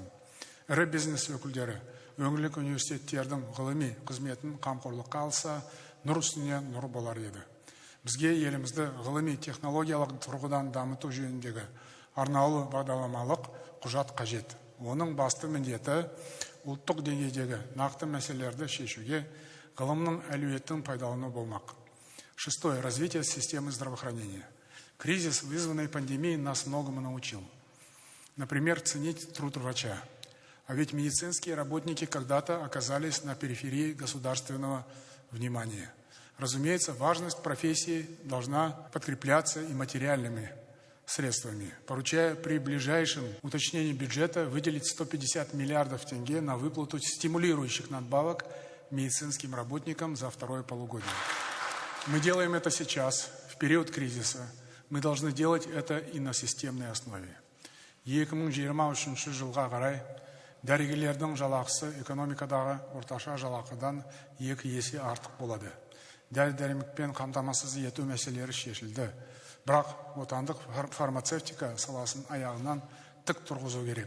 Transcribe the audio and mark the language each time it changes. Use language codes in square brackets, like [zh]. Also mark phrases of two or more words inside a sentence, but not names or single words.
[kk] Ірі бизнес өкілдері өңірлік университеттердің ғылыми қызметін қамқорлыққа алса, нұр үстіне нұр болар еді. Бізге елімізді ғылыми технологиялық тұрғыдан дамыту жөніндегі арнаулы бағдарламалық құжат қажет. Оның басты міндеті ұлттық деңгейдегі нақты мәселелерді шешуге ғылымның әлеуетін пайдалану болмақ. [ru] Шестое. Развитие системы здравоохранения. Кризис, вызванный пандемией, нас многому научил. Например, ценить труд врача. А ведь медицинские работники когда-то оказались на периферии государственного внимания. Разумеется, важность профессии должна подкрепляться и материальными средствами. Поручая при ближайшем уточнении бюджета выделить 150 миллиардов тенге на выплату стимулирующих надбавок медицинским работникам за второе полугодие. Мы делаем это сейчас, в период кризиса. Мы должны делать это и на системной основе. [kk] 2023 жылға қарай дәрігерлердің жалақысы экономикадағы орташа жалақыдан 2 есе артық болады. Дәрі-дәрмекпен қамтамасыз ету мәселелері шешілді. Бірақ отандық фармацевтика саласын аяғынан тік тұрғызу керек.